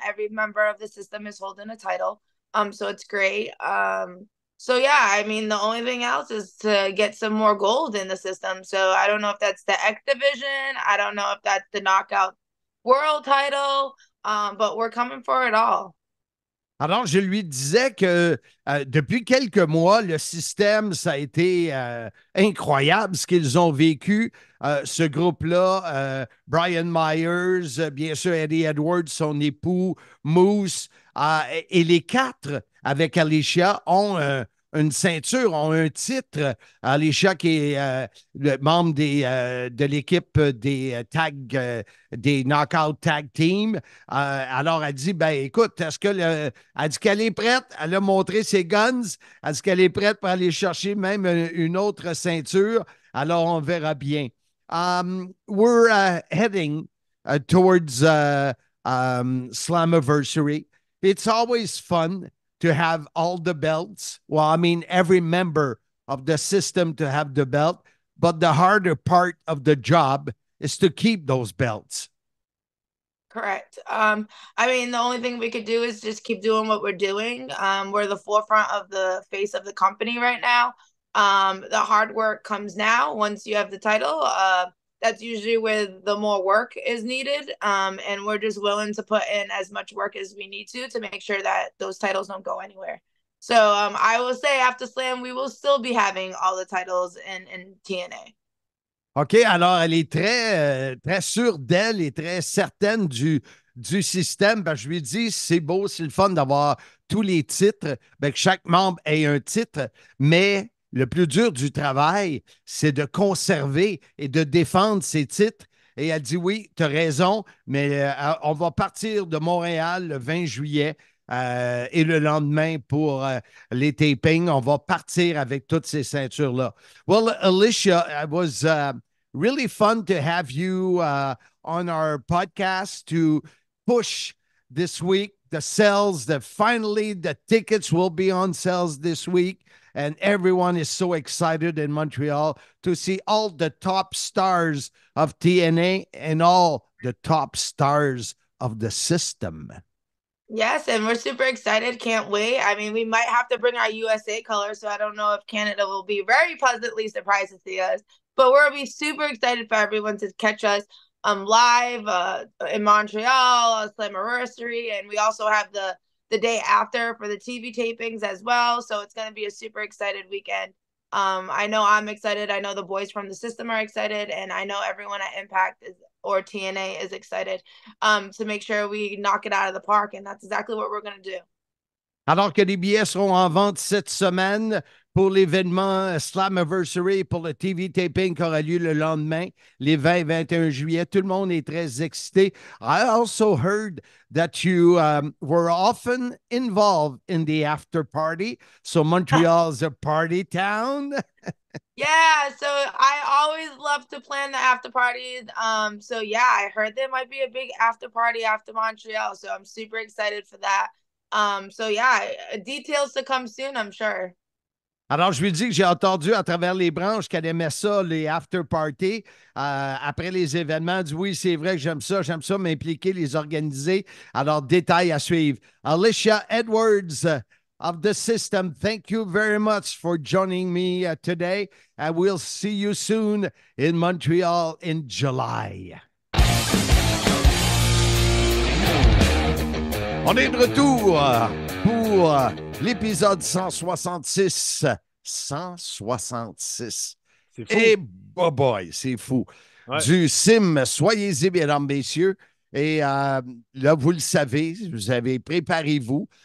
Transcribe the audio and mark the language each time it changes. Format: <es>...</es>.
<en>Every member of the system is holding a title. So it's great. So yeah, I mean, the only thing else is to get some more gold in the system. So I don't know if that's the X division. I don't know if that's the Knockout World title. But we're coming for it all.</en> <fr>Alors, je lui disais que depuis quelques mois, le système, ça a été incroyable ce qu'ils ont vécu. Ce groupe-là, Brian Myers, bien sûr, Eddie Edwards, son époux, Moose, et les quatre avec Alicia ont une ceinture, ont un titre. Alicia qui est le membre de l'équipe des des Knockout Tag Team. Alors, elle dit, ben écoute, elle dit qu'elle est prête, elle a montré ses guns, elle dit qu'elle est prête pour aller chercher même une autre ceinture. Alors, on verra bien.</fr> <en>We're heading towards Slammiversary. It's always fun to have all the belts. Well, I mean, every member of the system to have the belt, but the harder part of the job is to keep those belts. Correct. I mean, the only thing we could do is just keep doing what we're doing. We're the forefront of the face of the company right now. The hard work comes now once you have the title. That's usually where the more work is needed. And we're just willing to put in as much work as we need to make sure that those titles don't go anywhere. So I will say after Slam, we will still be having all the titles in TNA.</en> <fr>OK, alors elle est très, très sûre d'elle et très certaine du du système. Ben, je lui ai dit, c'est beau, c'est le fun d'avoir tous les titres, ben, que chaque membre ait un titre, mais le plus dur du travail, c'est de conserver et de défendre ces titres. Et elle dit, oui, tu as raison, mais on va partir de Montréal le 20 juillet. Et le lendemain, pour les tapings, on va partir avec toutes ces ceintures-là.</fr> <en>Well, Alicia, it was really fun to have you on our podcast to push this week the sales. That finally the tickets will be on sales this week. And everyone is so excited in Montreal to see all the top stars of TNA and all the top stars of the system. Yes, and we're super excited. Can't wait. I mean, we might have to bring our USA colors, so I don't know if Canada will be very pleasantly surprised to see us. But we'll be super excited for everyone to catch us live in Montreal, Slammiversary, and we also have the day after for the TV tapings as well. So it's going to be a super excited weekend. I know I'm excited. I know the boys from the system are excited, and I know everyone at Impact or TNA is excited to make sure we knock it out of the park, and that's exactly what we're going to do.</en> <fr>Alors que les billets seront en vente cette semaine pour l'événement Slammiversary, pour le TV taping qui aura lieu le lendemain, les 20 et 21 juillet. Tout le monde est très excité.</fr> <en>I also heard that you were often involved in the after party. So Montreal's a party town. Yeah, so I always love to plan the after parties. So yeah, I heard there might be a big after party after Montreal. So I'm super excited for that. So yeah, details to come soon, I'm sure.</en> <fr>Alors, je lui dis que j'ai entendu à travers les branches qu'elle aimait ça, les after-parties. Après les événements, elle dit oui, c'est vrai que j'aime ça m'impliquer, les organiser. Alors, détails à suivre.</fr> <en>Alicia Edwards of the system, thank you very much for joining me today. And we'll see you soon in Montreal in July.</en> <fr>On est de retour pour l'épisode 166. 166. C'est fou. Et boy, c'est fou. Ouais. Du Sim, soyez-y, mesdames, messieurs. Et là, vous le savez, préparez-vous.</fr>